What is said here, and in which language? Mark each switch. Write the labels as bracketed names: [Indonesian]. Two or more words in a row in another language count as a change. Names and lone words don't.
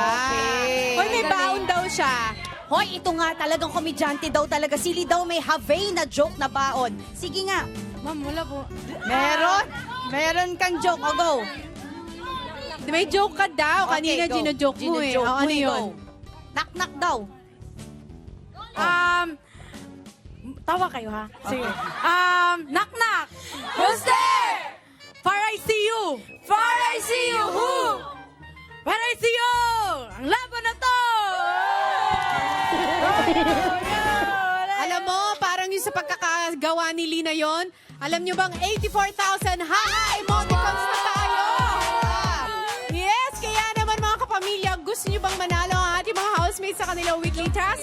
[Filipino] Okay. Hoy, may baon daw siya. Hoy, ito nga talagang komedyante daw talaga. Sili daw may have na joke na baon. Sige nga. Ma'am, wala po. Meron kang joke. O, go. May joke ka daw. Kanina [English] Okay, go. [Filipino] gino-joke mo eh. Gino-joke O, ano mo eh, yun? [English] go. Knock-knock daw. [Filipino] Tawa kayo, ha? Sige. [English] Knock-knock. Who's there? Far I see you. Far I see you. Who? Far I see you. [Filipino] Ang laban na to. Alam mo, parang yung sa pagkakagawa ni Lina yon. Alam nyo bang 84,000 emoticons na tayo? Yes, kaya naman mga kapamilya, gusto nyo bang manalo ang ating mga housemates sa kanilang [English] weekly task?